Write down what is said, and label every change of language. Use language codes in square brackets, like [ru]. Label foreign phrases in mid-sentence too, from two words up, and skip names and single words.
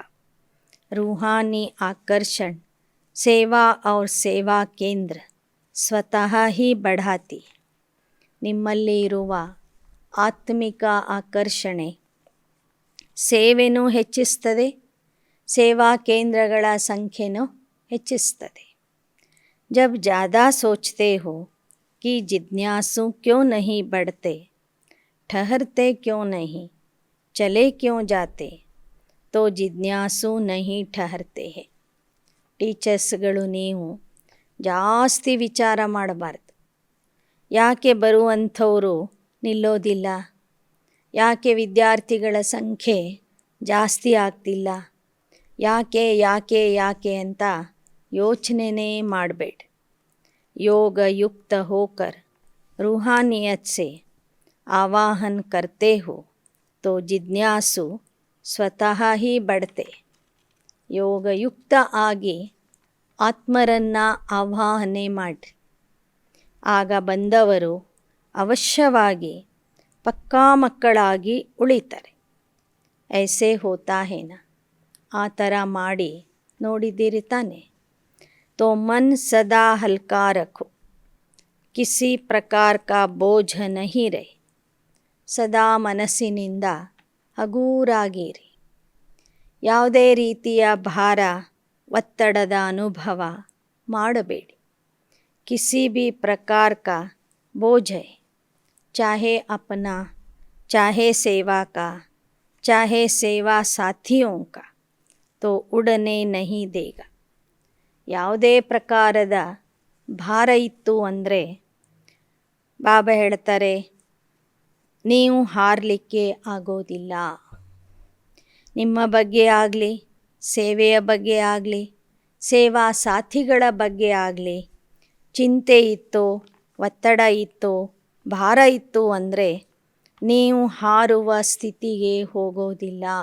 [hi] रूहानी आकर्षण सेवा और सेवा केंद्र स्वतः ही बढ़ाती. [kn] ನಿಮ್ಮಲ್ಲಿ ಇರುವ ಆತ್ಮಿಕ ಆಕರ್ಷಣೆ ಸೇವೆನೂ ಹೆಚ್ಚಿಸ್ತದೆ, ಸೇವಾ ಕೇಂದ್ರಗಳ ಸಂಖ್ಯೆನೂ ಹೆಚ್ಚಿಸ್ತದೆ. [hi] जब ज़्यादा सोचते हो कि जिज्ञासु क्यों नहीं बढ़ते, ठहरते क्यों नहीं, चले क्यों जाते, तो जिज्ञासु नहीं ठहरते हैं. [kn] ಟೀಚರ್ಸ್ಗಳು ನೀವು ಜಾಸ್ತಿ ವಿಚಾರ ಮಾಡಬಾರ್ದು. ಯಾಕೆ ಬರುವಂಥವರು ನಿಲ್ಲೋದಿಲ್ಲ, ಯಾಕೆ ವಿದ್ಯಾರ್ಥಿಗಳ ಸಂಖ್ಯೆ ಜಾಸ್ತಿ ಆಗ್ತಿಲ್ಲ, ಯಾಕೆ ಯಾಕೆ ಯಾಕೆ ಅಂತ ಯೋಚನೆನೇ ಮಾಡಬೇಡಿ. [hi] योग युक्त होकर रूहानियत से आवाहन करते हो तो जिज्ञासु स्वतः ही बढ़ते. [kn] ಯೋಗಯುಕ್ತ ಆಗಿ ಆತ್ಮರನ್ನು ಆವಾಹನೆ ಮಾಡಿರಿ, ಆಗ ಬಂದವರು ಅವಶ್ಯವಾಗಿ ಪಕ್ಕಾ ಮಕ್ಕಳಾಗಿ ಉಳಿತಾರೆ. [hi] ऐसे होता है ना, [kn] ಆ ಥರ ಮಾಡಿ ನೋಡಿದ್ದೀರಿ ತಾನೆ. [hi] तो मन सदा हल्का रखो, किसी प्रकार का बोझ नहीं रहे. [kn] ಸದಾ ಮನಸ್ಸಿನಿಂದ ಹಗೂರಾಗಿರಿ, ಯಾವುದೇ ರೀತಿಯ ಭಾರ ಒತ್ತಡದ ಅನುಭವ ಮಾಡಬೇಡಿ. [hi] किसी भी प्रकार का बोझ है, चाहे अपना, चाहे सेवा का, चाहे सेवा साथियों का, तो उड़ने नहीं देगा. [kn] ಯಾವುದೇ ಪ್ರಕಾರದ ಭಾರ ಇತ್ತು ಅಂದರೆ ಬಾಬಾ ಹೇಳ್ತಾರೆ, ನೀವು ಹಾರಲಿಕ್ಕೆ ಆಗೋದಿಲ್ಲ. ನಿಮ್ಮ ಬಗ್ಗೆ ಆಗಲಿ, ಸೇವೆಯ ಬಗ್ಗೆ ಆಗಲಿ, ಸೇವಾ ಸಾಥಿಗಳ ಬಗ್ಗೆ ಆಗಲಿ ಚಿಂತೆ ಇತ್ತು, ಒತ್ತಡ ಇತ್ತು, ಭಾರ ಇತ್ತು ಅಂದರೆ ನೀವು ಹಾರುವ ಸ್ಥಿತಿಗೆ ಹೋಗೋದಿಲ್ಲ.